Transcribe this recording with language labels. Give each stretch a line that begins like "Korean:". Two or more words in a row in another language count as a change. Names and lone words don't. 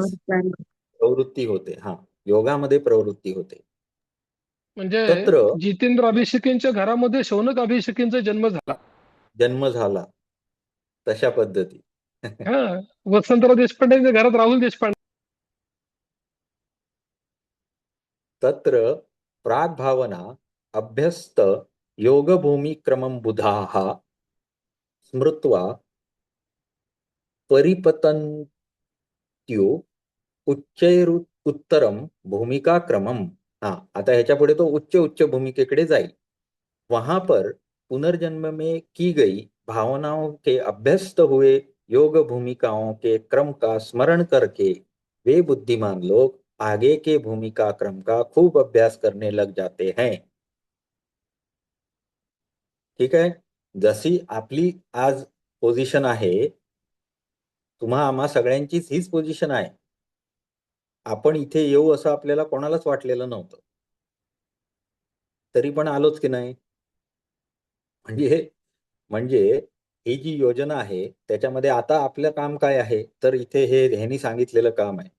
Marathi: मार्गावर चालू. प्रवृत्ती होते. योगामध्ये प्रवृत्ती होते. म्हणजे तत्र जितेंद्र अभिषेकींच्या घरामध्ये शौनक अभिषेकींचा जन्म झाला तशा पद्धती. हा, वसंतराव देशपांडेंच्या घरात राहुल देशपांडे.
Sanskrit: तत्र प्राग्भावना अभ्यस्त योगभूमी क्रमं बुधाः स्मृत्वा परिपतन्त्यु उच्चैरुत्तरम भूमिका क्रमम.
Marathi: आता ह्याच्या पुढे तो उच्च भूमिकेकडे जाईल.
Hindi: वहां पर पुनर्जन्म में की गई भावनाओं के अभ्यस्त हुए योग भूमिकाओं के क्रम का स्मरण करके वे बुद्धिमान लोग आगे के भूमिका क्रम का खूब अभ्यास करने लग जाते हैं.
Marathi: ठीक आहे. जशी आपली आज पोझिशन आहे, तुम्हा आम्हा सगळ्यांचीच हीच पोझिशन आहे. आपण इथे येऊ असं आपल्याला कोणालाच वाटलेलं नव्हतं. तरी पण आलोच की नाही. म्हणजे ही जी योजना आहे त्याच्यामध्ये आता आपलं काम काय आहे, तर इथे ह्यांनी सांगितलेलं काम आहे.